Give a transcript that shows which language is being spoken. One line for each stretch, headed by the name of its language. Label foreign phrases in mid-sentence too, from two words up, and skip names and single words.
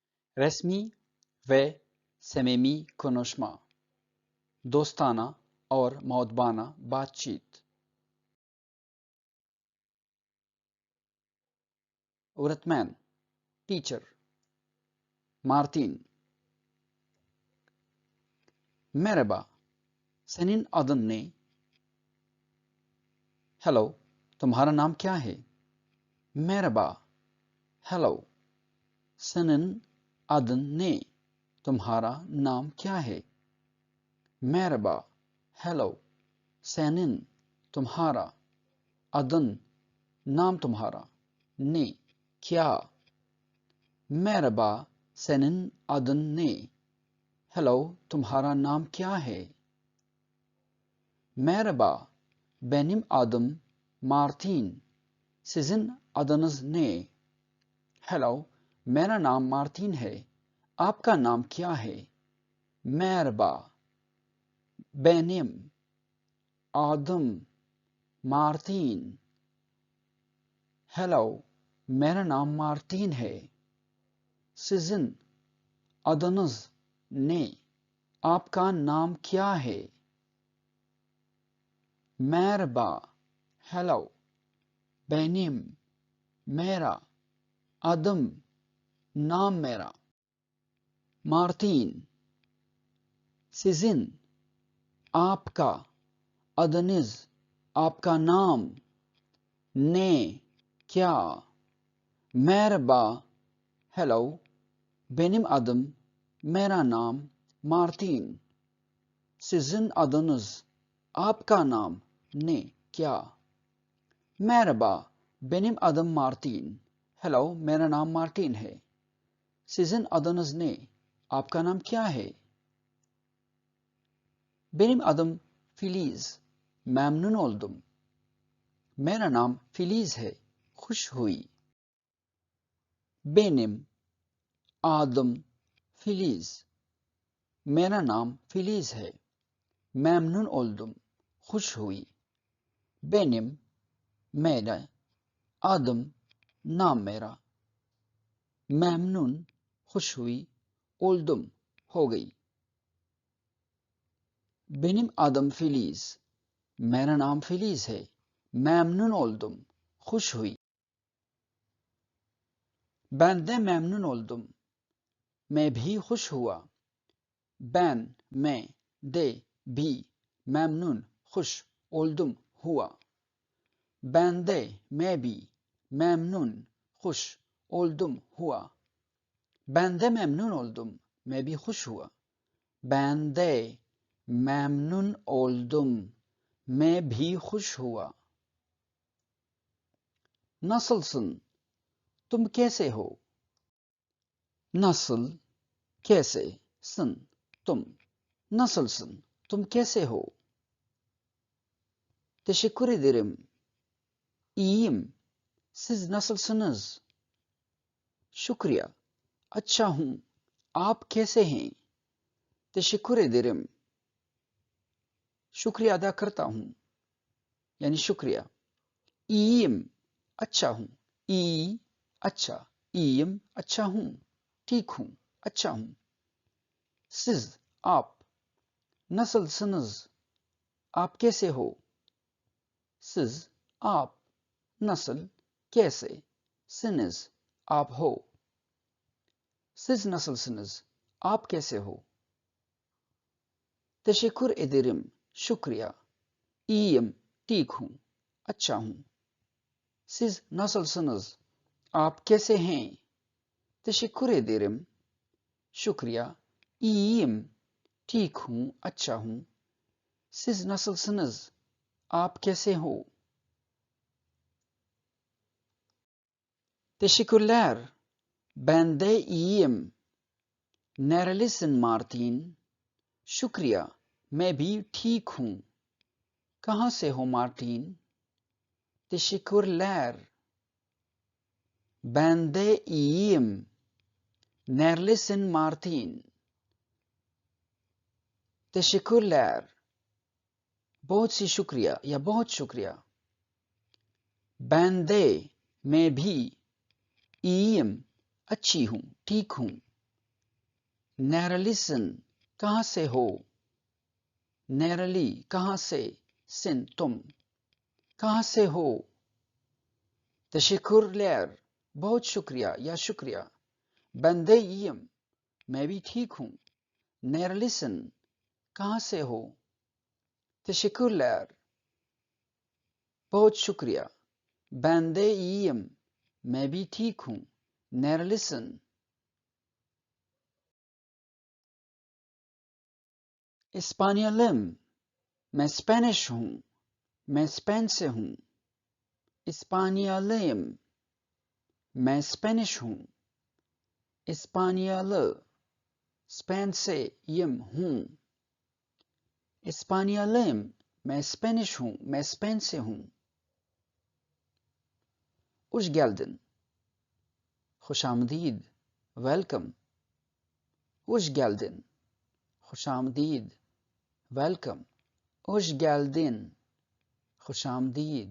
Turkish: Resmi ve samimi konuşma,
Hindi: दोस्ताना और मौदबाना बातचीत।
Turkish: Öğretmen, teacher. Martin, merhaba, senin adın ne?
Hindi: Hello, तुम्हारा नाम क्या है?
Turkish: Merhaba, hello, senin adın ne?
Hindi: तुम्हारा नाम क्या है?
Turkish: Merhaba, hello, senin,
Hindi: तुम्हारा, adın, नाम तुम्हारा, ne, क्या?
Turkish: Merhaba, senin adın ne?
Hindi: Hello, तुम्हारा नाम क्या है?
Turkish: Merhaba, benim adım Martin. Sizin adınız ne? Hello,
Hindi: मेरा नाम मार्टिन है. आपका नाम क्या है?
Turkish: Merhaba, benim adım Martin.
Hindi: Hello, मेरा नाम मार्टिन है.
Turkish: Sizin adınız ne?
Hindi: आपका नाम क्या है?
Turkish: Merhaba, hello, benim, मेरा, adım,
Hindi: नाम मेरा.
Turkish: Martin, sizin,
Hindi: आपका, adınız, आपका नाम, ne, क्या.
Turkish: Merhaba, hello, benim adım,
Hindi: मेरा नाम, Martin.
Turkish: Sizin adınız,
Hindi: आपका नाम, ne, क्या.
Turkish: Merhaba, benim adım Martin.
Hindi: Hello, मेरा नाम मार्टिन है.
Turkish: Sizin adınız ne?
Hindi: आपका नाम क्या है?
Turkish: Benim adım Filiz. Memnun oldum.
Hindi: मेरा नाम Filiz है. खुश हुई.
Turkish: Benim adım Filiz.
Hindi: मेरा नाम Filiz है.
Turkish: memnun oldum.
Hindi: खुश हुई. Benim, मेरा, adım, नाम मेरा. memnun, खुश हुई, oldum, हो गई.
Turkish: Benim adım Filiz.
Hindi: मेरा नाम Filiz है.
Turkish: memnun oldum.
Hindi: खुश हुई.
Turkish: Ben de memnun oldum.
Hindi: मैं भी खुश हुआ. Ben, मैं, de, भी, memnun, खुश, oldum, हुआ.
Turkish: Ben de,
Hindi: मैं भी, memnun, खुश, oldum, हुआ.
Turkish: Ben de memnun oldum.
Hindi: मैं भी खुश हुआ.
Turkish: Ben de memnun oldum.
Hindi: मैं भी खुश हुआ. Nasılsın? तुम कैसे हो? Nasıl, कैसे, sın, तुम. Nasılsın? तुम कैसे हो?
Turkish: Teşekkür ederim. İyiyim. Siz nasılsınız? Şükriye.
Hindi: अच्छा हूँ. आप कैसे हैं?
Turkish: teşekkür ederim.
Hindi: शुक्रिया अदा करता हूँ. यानी शुक्रिया. İyiyim. अच्छा हूँ. iyi, अच्छा. İyiyim, अच्छा हूँ. ठीक हूँ, अच्छा हूँ. Siz, आप. Nasılsınız? आप कैसे हो? Siz, आप. Nasıl, कैसे, siniz, आप हो.
Turkish: Siz nasılsınız?
Hindi: आप कैसे हो?
Turkish: Teşekkür ederim. Şükriya. İyiyim,
Hindi: ठीक हूँ, अच्छा हूँ.
Turkish: Siz nasılsınız?
Hindi: आप कैसे हैं?
Turkish: Teşekkür ederim. Şükriya. İyiyim.
Hindi: ठीक हूँ, अच्छा हूँ.
Turkish: Siz nasılsınız?
Hindi: आप कैसे हो?
Turkish: Teşekkürler. Ben de iyiyim. Nerelisin Martin?
Hindi: शुक्रिया. मैं भी ठीक हूँ. कहाँ से हो मार्टिन?
Turkish: Teşekkürler. Ben de iyiyim. Nerelisin Martin? Teşekkürler.
Hindi: बहुत सी शुक्रिया या बहुत शुक्रिया.
Turkish: Ben de,
Hindi: मैं भी, iyiyim, अच्छी हूँ, ठीक हूँ. Nerelisin? कहाँ से हो? Nereli कहाँ से? Sin तुम कहाँ से हो? Teşekkürler बहुत शुक्रिया या शुक्रिया.
Turkish: Ben de iyiyim.
Hindi: मैं भी ठीक हूँ. Nerelisin? कहाँ से हो? Teşekkürler बहुत शुक्रिया.
Turkish: Ben de iyiyim.
Hindi: मैं भी ठीक हूँ.
Turkish: Nerelisin? İspanyolum.
Hindi: मैं स्पेनिश हूँ. मैं स्पेन से हूँ. İspanyolum. मैं स्पेनिश हूँ. İspanyolu. स्पेन से यम हूँ. İspanyolum. मैं स्पेनिश हूँ. मैं स्पेन से हूँ.
Turkish: Hoş geldin.
Hindi: खुशामदीद. Welcome.
Turkish: Hoş geldin. खुशामदीद. Welcome. Hoş geldin. खुशामदीद.